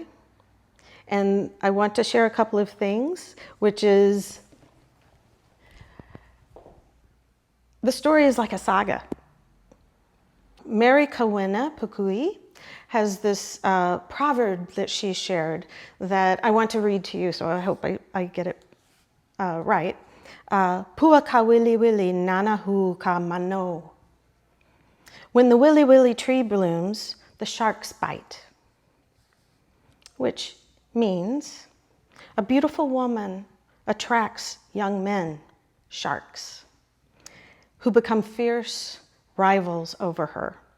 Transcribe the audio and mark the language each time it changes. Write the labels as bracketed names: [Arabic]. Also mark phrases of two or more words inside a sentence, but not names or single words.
[English] And I want to share a couple of things, which is the story is like a saga. Mary Kawena Pukui has this proverb that she shared that I want to read to you, so I hope I get it right. [Hawaiian] Pua ka wili wili nanahu ka mano. [English] When the willy willy tree blooms, the sharks bite. Which means a beautiful woman attracts young men, sharks, who become fierce rivals over her.